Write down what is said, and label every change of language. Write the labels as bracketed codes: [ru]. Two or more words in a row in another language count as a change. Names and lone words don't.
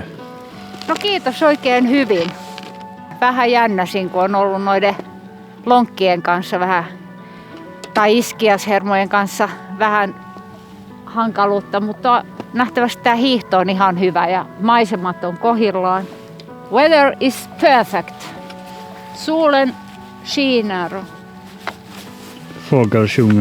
[fi] No kiitos oikein hyvin. Vähän jännäsin, kun on ollut noiden lonkkien kanssa vähän, tai iskiashermojen kanssa vähän hankaluutta, mutta nähtävästi tämä hiihto on ihan hyvä ja maisemat on kohdillaan. [en] Weather is perfect. [sv] Solen skiner. Fågelsjunger.